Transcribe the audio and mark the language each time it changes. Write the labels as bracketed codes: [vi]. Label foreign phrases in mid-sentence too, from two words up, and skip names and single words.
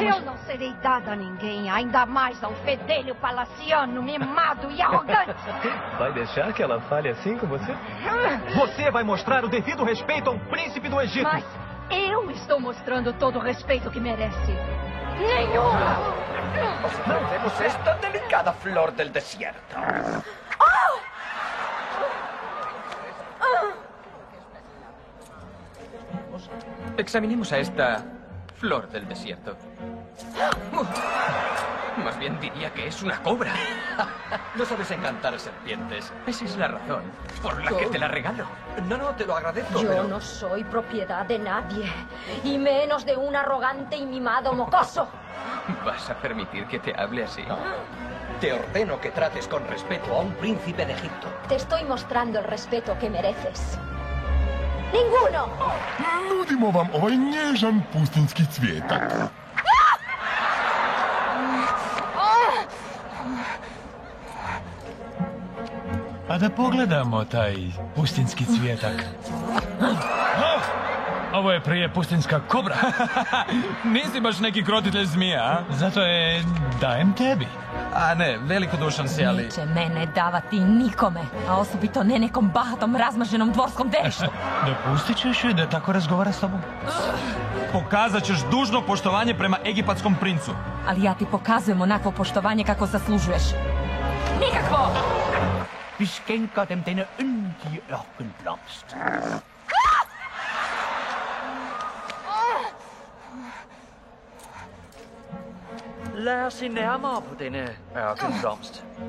[pt] Eu não serei dada a ninguém, ainda mais ao fedelho palaciano, mimado e arrogante. Vai deixar que ela fale assim com você? Você vai mostrar o devido respeito a um príncipe do Egito. Mas eu estou mostrando todo o respeito que merece. Nenhum! [es] Oferecemos esta delicada flor del desierto. Examinemos a esta flor del desierto. Más bien diría que es una cobra. No sabes encantar serpientes. Esa es la razón por la que te la regalo. No, te lo agradezco, Yo pero... no soy propiedad de nadie, y menos de un arrogante y mimado mocoso. ¿Vas a permitir que te hable así? Te ordeno que trates con respeto a un príncipe de Egipto. Te estoy mostrando el respeto que mereces. ¡Ninguno! [hr] Nudimo vam ovaj nježan pustinski cvijetak. A da pogledamo taj pustinski cvijetak. Ovo je prije pustinska kobra. Nisi baš neki krotitelj zmija, a? Zato je dajem tebi. A ne, velikodušan si, ali... Neće mene davati nikome, a osobito ne nekom bahatom razmaženom dvorskom deštu. Dopustit ćeš joj da tako razgovara s tobom? Pokazat ćeš dužno poštovanje prema egipatskom princu. Ali ja ti pokazujem onakvo poštovanje kako zaslužuješ. Nikakvo! [da] Vi skænker dem denne yndige ørkenblomst. Lad os se nærmere på denne ørkenblomst.